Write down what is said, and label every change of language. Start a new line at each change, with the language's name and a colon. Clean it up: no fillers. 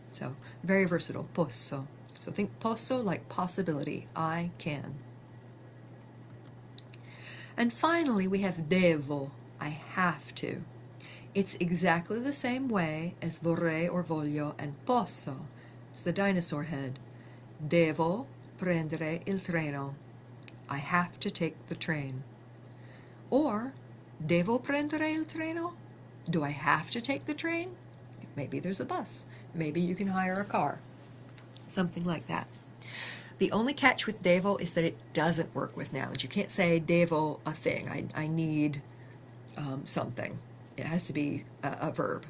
English: So, very versatile, posso. So think posso like possibility, I can. And finally we have devo, I have to. It's exactly the same way as vorrei or voglio and posso. It's the dinosaur head.
Italian: Devo prendere il treno.
English: I have to take the train.
Italian: Or, devo prendere il treno?
English: Do I have to take the train? Maybe there's a bus. Maybe you can hire a car. Something like that. The only catch with devo is that it doesn't work with nouns. You can't say devo a thing. I need something. It has to be a verb.